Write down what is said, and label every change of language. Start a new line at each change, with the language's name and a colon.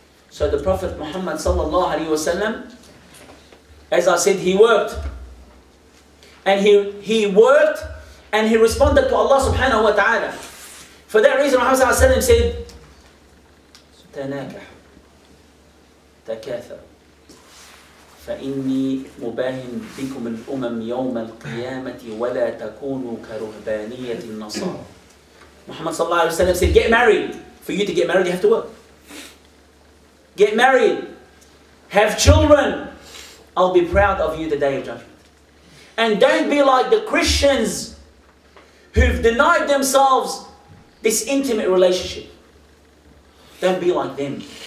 English: So the Prophet Muhammad sallallahu alaihi wasallam, as I said, he worked. And he worked and he responded to Allah subhanahu wa ta'ala. For that reason, Muhammad sallallahu alaihi wasallam said,
Arabic: تَنَاكَحُ تَكَاثَرُ فَإِنِّي مُبَاهٍ بِكُمُ الْأُمَمْ يَوْمَ الْقِيَامَةِ وَلَا تَكُونُوا كَرُهْبَانِيَّةِ النَّصَارَى.
English: Muhammad sallallahu alaihi wasallam said, get married. For you to get married, you have to work. Get married. Have children. I'll be proud of you the day of judgment. And don't be like the Christians who've denied themselves this intimate relationship. Don't be like them.